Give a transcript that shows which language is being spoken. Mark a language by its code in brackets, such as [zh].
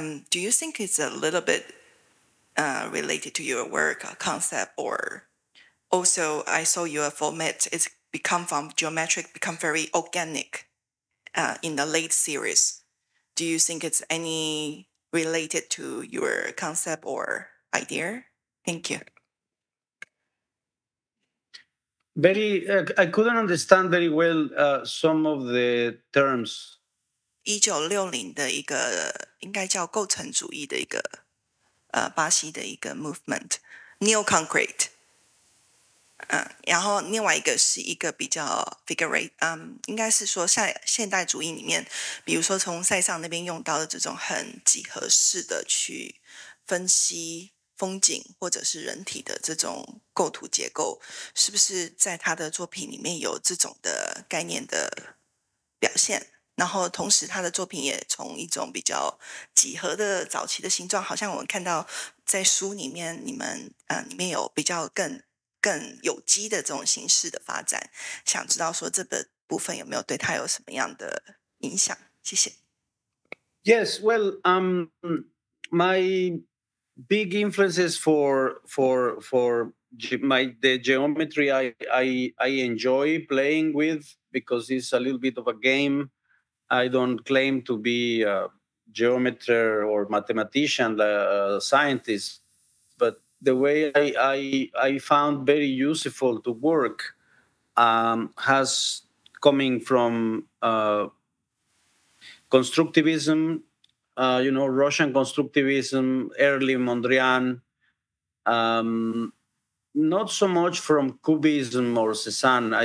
[en] Do you think it's a little bit related to your work concept, or also I saw your format, it's become from geometric, become very organic in the late series. Do you think it's any related to your concept or idea? Thank you. I couldn't understand very well some of the terms. [zh] 1960的一个应该叫构成主义的一个巴西的一个 movement, neo-concrete. 然后另外一个是一个比较 figure， 应该是说现代主义里面，比如说从塞尚那边用到的这种很几何式的去分析风景或者是人体的这种构图结构，是不是在他的作品里面有这种的概念的表现？然后同时他的作品也从一种比较几何的早期的形状，好像我们看到在书里面你们里面有比较更有机的这种形式的发展，想知道说这个部分有没有对他有什么样的影响？谢谢。 [en] Yes, well, my big influences for the geometry I enjoy playing with, because it's a little bit of a game. I don't claim to be a geometer or mathematician, scientist, but the way I found very useful to work has coming from constructivism, Russian constructivism, early Mondrian, not so much from Cubism or Cézanne.